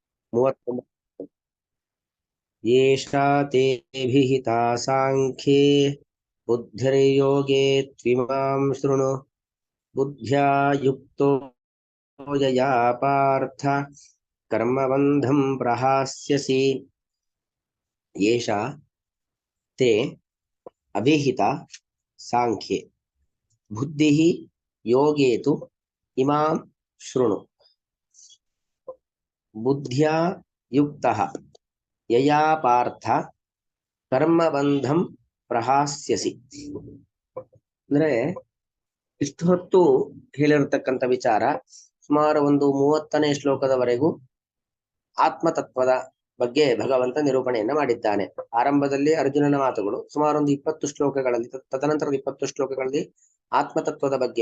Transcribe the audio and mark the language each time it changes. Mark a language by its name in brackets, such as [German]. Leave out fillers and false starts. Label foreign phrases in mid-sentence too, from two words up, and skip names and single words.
[Sanskrit] 39 येषा ते विहिता सांख्ये बुद्धिर्योगे त्विमां शृणु बुद्ध्या युक्तो यया पार्थ कर्मबन्धं प्रहास्यसि येषा ते अभिहिता सांख्ये बुद्धिः योगे तु इमां शृणु बुद्ध्या युक्तः यया पार्थ कर्मबಂಧಂ ಪ್ರಹಾಸ್ಯಸಿ [Kannada] ಅಂದ್ರೆ ಇಷ್ಟು ಹೊತ್ತು ಹೇಳಿರತಕ್ಕಂಥ ವಿಚಾರ ಸುಮಾರು ಒಂದು 30ನೇ ಶ್ಲೋಕದವರೆಗೂ ಆತ್ಮತತ್ವದ ಬಗ್ಗೆ ಭಗವಂತ ನಿರೂಪಣೆಯನ್ನ ಮಾಡಿದ್ದಾನೆ. ಆರಂಭದಲ್ಲಿ ಅರ್ಜುನನ ಮಾತುಗಳು ಸುಮಾರು ಒಂದು 20 ಶ್ಲೋಕಗಳಲ್ಲಿ, ತದನಂತರದ 20 ಶ್ಲೋಕಗಳಲ್ಲಿ ಆತ್ಮತತ್ವದ ಬಗ್ಗೆ.